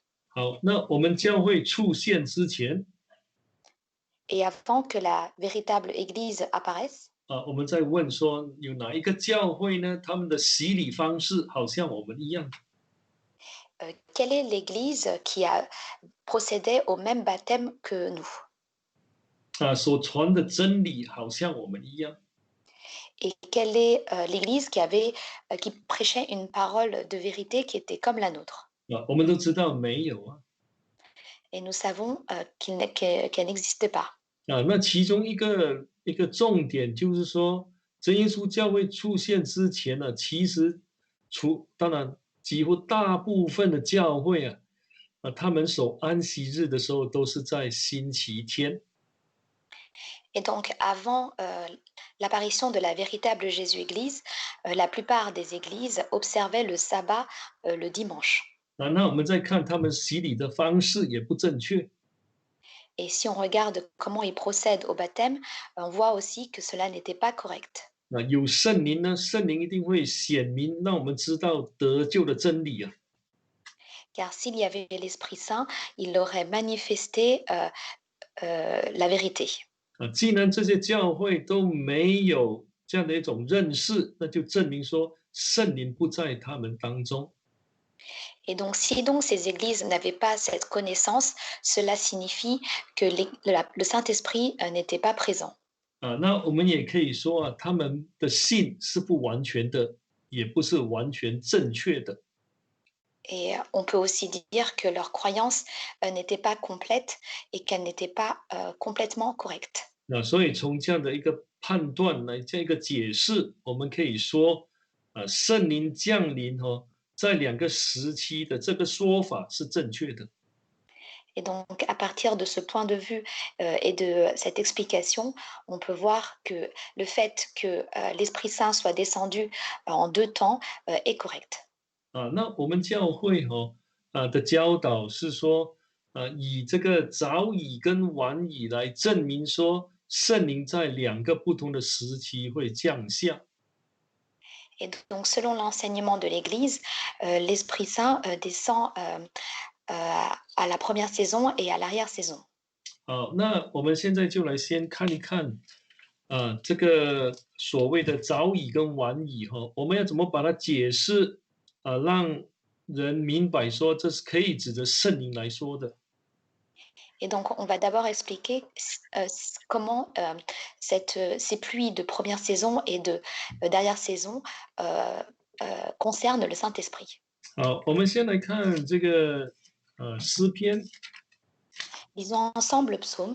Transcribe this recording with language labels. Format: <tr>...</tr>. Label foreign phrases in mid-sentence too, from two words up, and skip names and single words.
<zh>好，那我们教会出现之前，</zh> <fr>Et avant que la véritable Église apparaisse,</fr> <zh>我们在问说有哪一个教会呢？他们的洗礼方式好像我们一样。</zh> <fr>quelle est l'Église qui a procédé au même baptême que nous?</fr> <zh>所传的真理好像我们一样。</zh> <fr>Et quelle est l'Église qui prêchait une parole de vérité qui était comme la nôtre?</fr> <zh>我们都知道没有</zh> <fr>Et nous savons qu'elle n'existe pas.</fr> <zh>那其中一个重点就是说，真耶稣教会出现之前呢，其实当然几乎大部分的教会他们守安息日的时候都是在星期天。</zh> <fr>Et donc, avant l'apparition de la véritable Jésus-Église, la plupart des églises observaient le sabbat le dimanche.</fr> <zh>那我们再看他们洗礼的方式也不正确。</zh> <fr>Et si on regarde comment ils procèdent au baptême, on voit aussi que cela n'était pas correct.</fr> <zh>有圣灵呢，圣灵一定会显明，让我们知道得救的真理</zh> <fr>Car s'il y avait l'Esprit Saint, il aurait manifesté la vérité.</fr> <zh>既然这些教会都没有这样的一种认识，那就证明说圣灵不在他们当中。</zh> <fr>Et donc, si donc ces églises n'avaient pas cette connaissance, cela signifie que le Saint-Esprit n'était pas présent.</fr> <zh>那我们也可以说他们的信是不完全的，也不是完全正确的。</zh> <fr>Et on peut aussi dire que leur croyance n'était pas complète et qu'elle n'était pas complètement correcte.</fr> <zh>所以从这样的一个判断来这样一个解释，我们可以说，圣灵降临在两个时期的这个说法是正确的。</zh> <fr>Et donc, à partir de ce point de vue et de cette explication, on peut voir que le fait que l'Esprit Saint soit descendu en deux temps est correct.</fr> <zh>那我们教会的教导是说，以这个早已跟晚已来证明说， 圣灵在两个不同的时期会降下。</zh> <fr>Et donc, selon l'enseignement de l'Église, l'Esprit Saint descend à la première saison et à l'arrière-saison.</fr> <zh>好，那我们现在就来先看一看，这个所谓的早已跟晚已哈，我们要怎么把它解释，让人明白说这是可以指着圣灵来说的。</zh> <fr>Et donc, on va d'abord expliquer comment ces pluies de première saison et d'arrière-saison concernent le Saint-Esprit.</fr> <zh>好，我们先来看这个诗篇</zh> <fr>Lisons ensemble le psaume.</fr>